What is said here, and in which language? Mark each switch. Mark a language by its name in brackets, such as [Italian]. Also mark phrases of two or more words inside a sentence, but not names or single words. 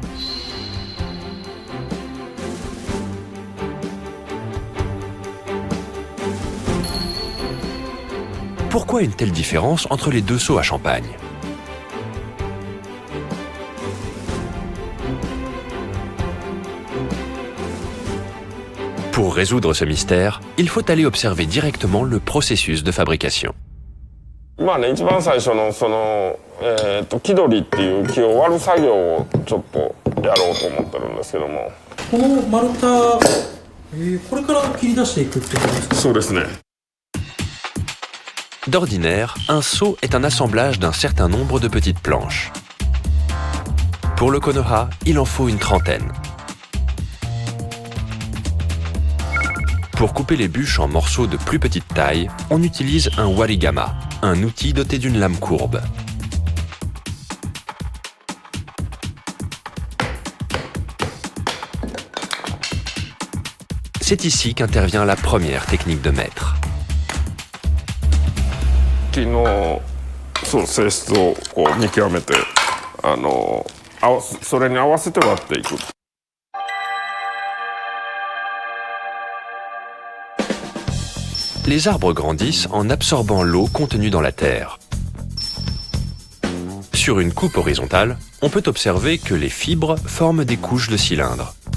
[French] Pourquoi une telle différence entre les deux seaux à champagne? Pour résoudre ce mystère, il faut aller observer directement le processus de fabrication. [Japanese] まあね、一番最初のその木取りっていう木を割る作業をちょっとやろうと思ってるんですけども。この丸太、これから切り出していくってことですか？そうですね。 [French] D'ordinaire, un seau est un assemblage d'un certain nombre de petites planches. Pour le Konoha, il en faut une trentaine. Pour couper les bûches en morceaux de plus petite taille, on utilise un warigama, un outil doté d'une lame courbe. C'est ici qu'intervient la première technique de maître. [Japanese] 木のそう性質をこう見極めてそれに合わせて割っていく。 [French] Les arbres grandissent en absorbant l'eau contenue dans la terre. Sur une coupe horizontale, on peut observer que les fibres forment des couches de cylindres.